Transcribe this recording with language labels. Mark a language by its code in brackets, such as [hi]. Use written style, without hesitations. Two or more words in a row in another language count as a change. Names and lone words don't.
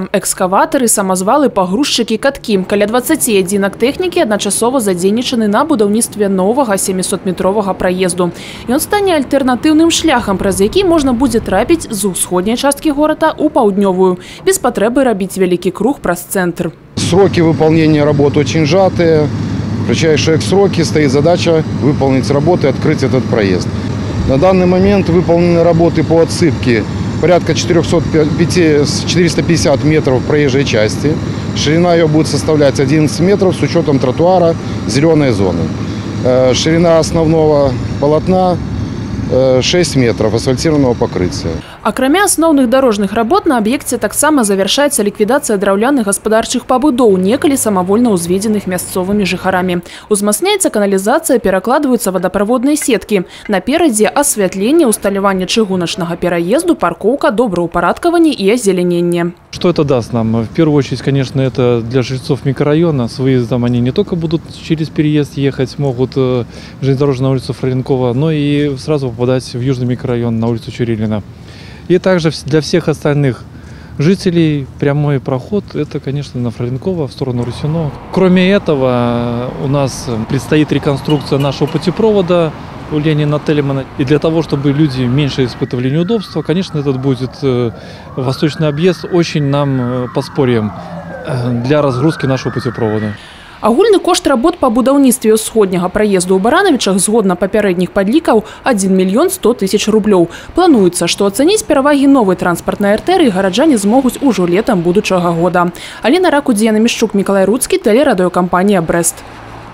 [be] Экскаватары, самазвалы, пагрузчыкі, каткі. Каля 20 адзінак тэхнікі адначасова задзейнічаны на будаўніцтве новага 700-метровага праезду. Ён стане альтэрнатыўным шляхам, праз які можна будзе трапіць з усходняй часткі горада ў паўднёвую, без патрэбы рабіць вялікі круг праз цэнтр. [ru] Сроки выполнения работ очень сжатые. В кратчайшие сроки стоит задача выполнить работы и открыть этот проезд. На данный момент выполнены работы по отсыпке порядка 450 метров проезжей части. Ширина ее будет составлять 11 метров с учетом тротуара, зеленой зоны. Ширина основного полотна 6 метров асфальтированного покрытия. [be] Акрамя асноўных дарожных работ на аб'екце таксама завяршаецца ліквідацыя драўляных гаспадарчых пабудоў, некалі самавольна ўзведзеных мясцовымі жыхарамі. Узмацняецца каналізацыя, перакладваюцца водаправодныя сеткі. Наперадзе асвятленне, усталяванне чыгуначнага пераезду, паркоўка, добраўпарадкаванне [ru] и озеленение. Что это даст нам? В первую очередь, конечно, это для жильцов микрорайона. С выездом они не только будут через переезд ехать, могут железнодорожную на улицу Фроленкова, но и сразу попадать в южный микрорайон на улицу Чурилина. И также для всех остальных жителей прямой проход – это, конечно, на Фроленкова в сторону Русино. Кроме этого, у нас предстоит реконструкция нашего путепровода у Ленина Телемана. И для того, чтобы люди меньше испытывали неудобства, конечно, этот будет восточный объезд очень нам подспорьем для разгрузки нашего путепровода. [be] Агульны кошт работ па будаўніцтве ўсходняга праезду ў Баранавічах згодна папярэдніх падлікаў 1 мільён 100 тысяч рублёў. Плануецца, што ацаніць перавагі новай транспартнай артэрыі гараджане змогуць ужо летам будучага года. Алена Ракудзіяна Мішчук, Мікалай Руцкі, тэлерадыёкампанія «Брэст».